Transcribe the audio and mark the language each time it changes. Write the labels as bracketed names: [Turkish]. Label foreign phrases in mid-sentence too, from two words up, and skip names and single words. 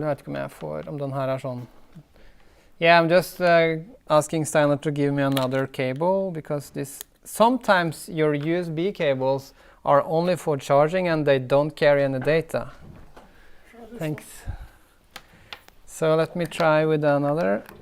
[Norwegian] Jeg vet ikke om jeg får, om den her er sånn. [English] Yeah, I'm just asking Steinar to give me another cable, because sometimes your USB cables are only for charging and they don't carry any data. Thanks. So let me try with another.